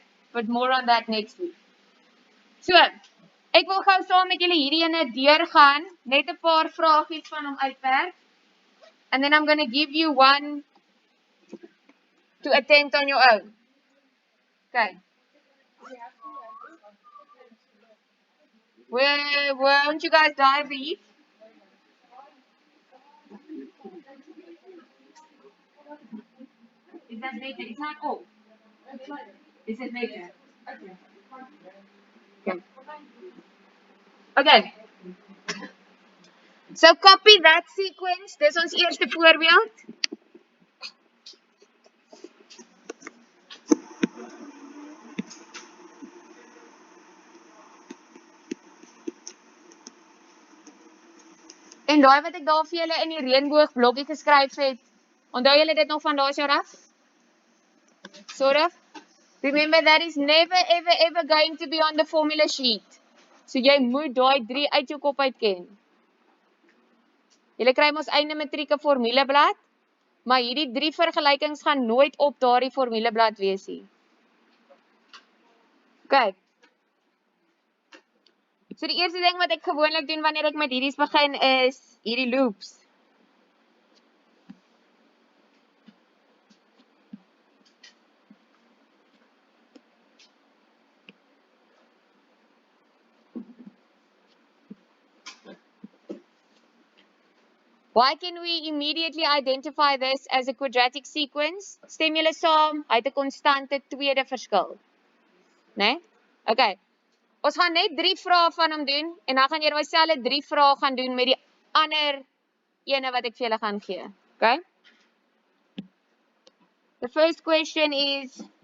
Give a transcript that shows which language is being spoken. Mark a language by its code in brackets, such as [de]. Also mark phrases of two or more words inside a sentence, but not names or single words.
[en] But more on that next week. [af] So, ek wil gou saam met julle hierdie ene deurgaan, net 'n paar vragies van hom uitwerk. [en] And then I'm going to give you one to attempt on your own. Okay. Won't you guys dive the heat? Is that better? It's not all. Is it better? Okay. Okay. So copy that sequence. [af] Dis ons eerste voorbeeld. En daai wat ek daar vir julle in die reënboogblokkie geskryf het, onthou julle dit nog van daai jaar af? [en] Sort of. Remember that is never ever going to be on the formula sheet. [af] So jy moet daai 3 uit jou kop uit ken. Julle kry mos einde matriek 'n formuleblad, maar hierdie 3 vergelykings gaan nooit op daardie formuleblad wees nie. [en] Okay. [af] So die eerste ding wat ek gewoonlik doen wanneer ek met hierdie begin is hierdie loops. [en] Why can we immediately identify this as a quadratic sequence? [af] Stem julle saam, hy het 'n konstante tweede verskil. Né? Okay. Ons gaan net 3 vrae van hom doen en dan gaan jy dieselfde 3 vrae gaan doen met die ander ene wat ek vir julle gaan gee. [en] Okay? The first question is